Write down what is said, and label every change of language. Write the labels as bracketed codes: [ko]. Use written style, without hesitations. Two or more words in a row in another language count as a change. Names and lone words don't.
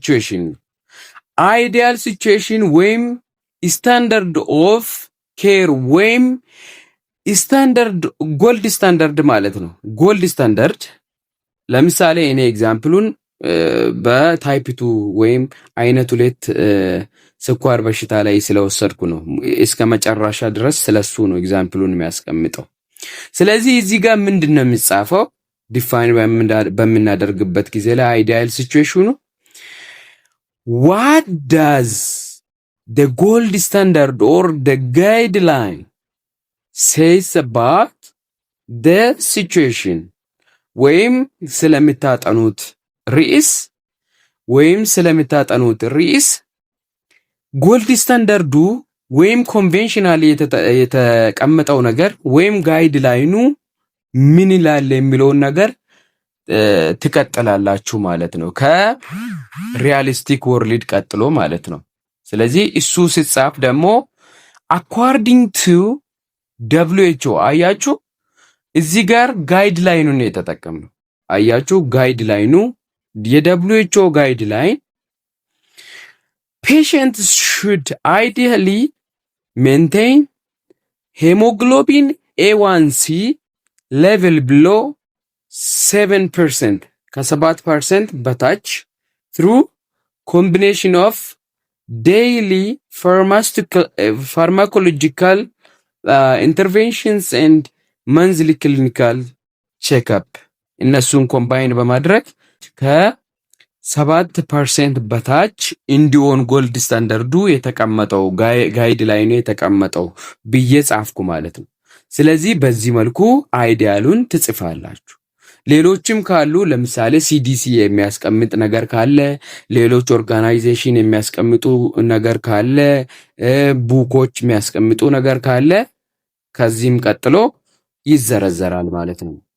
[am] ሲቹዌሽን ወይም [en] standard of care [am] ወይም [en] standard gold standard [am] ማለት ነው። [en] gold standard [am] ለምሳሌ እኔ ኤግዛምፕሉን በታይፕ 2 ወይም አይነት 2 ስኳር በሽታ ላይ ስለወሰድኩ ነው። እስከ መጨረሻ ድረስ ስለሱ ነው ኤግዛምፕሉን የሚያስቀምጠው። ስለዚህ እዚህ ጋር ምንድነው የሚጻፈው? ዲፋይን በምናደርግበት ጊዜ ላይ [en] ideal situation what does the gold standard or the guideline says about the situation [am] ወይም ስለምታጠኑት ርዕስ [en] gold standard [am] ወይም ኮንቬንሽናል የተቀመጠው ነገር ወይም ጋይድላይኑ ምን ይላል የሚለውን ነገር ትቀጥላላችሁ ማለት ነው። [en] realistic world [am] ቀጥሎ ማለት ነው። ስለዚህ እሱ ሲጻፍ ደግሞ [en] according to WHO [am] አያችሁ፣ እዚህ ጋር ጋይድላይኑን የተጠቀምነው አያችሁ። ጋይድላይኑ የWHO ጋይድላይን [en] patients should ideally maintain hemoglobin A1C level below 7% [am] ከ7% በታች [en] through combination of daily pharmacological interventions and monthly clinical checkup [am] እነሱን ኮምባይን በማድረግ ከ7% በታች እንዲሆን [en] gold standard [am] የተቀመጠው ጋይድ ላይ ነው የተቀመጠው ብዬ ጻፍኩ ማለት ነው። ስለዚህ በዚህ መልኩ አይዲያሉን ትጽፋላችሁ። ሌሎችም ካሉ ለምሳሌ ሲዲሲ የሚያስቀምጥ ነገር ካለ፣ ሌሎች ኦርጋናይዜሽን የሚያስቀምጡ ነገር ካለ፣ ቡኮች የሚያስቀምጡ ነገር ካለ ከዚህም ቀጥሎ ይዘረዘራል ማለት ነው።